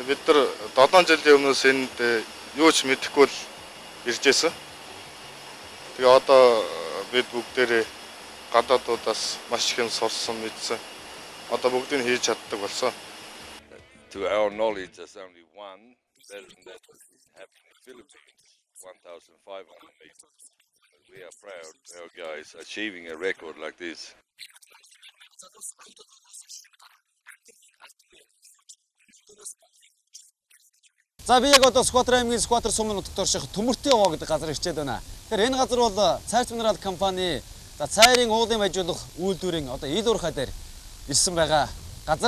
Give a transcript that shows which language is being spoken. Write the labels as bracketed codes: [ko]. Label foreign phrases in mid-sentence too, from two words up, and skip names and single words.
[mn] Бид нар 7 жилийн өмнөөс энд юу ч мэдэхгүй л ирж байсан. Тэгээ одоо бид бүгдээрээ гадаадуудаас маш их юм сурсан, мэдсэн. Одоо бүгдийг хийж чаддаг болсон. [en] To our knowledge, there's only one version that is happening in the Philippines, 1,500 meters. We are proud our guys achieving a record like this. [mn] За би яг одоо Скватер аймгийн Скватер сумын нутагт орших Төмөртэй овоо гэдэг газар ирчээд байна. Тэгэхээр энэ газар бол Цайрц минерал компани цайрын уулын байжуулах үйлдвэрийн одоо ил уурхай дээр ирсэн байгаа газар.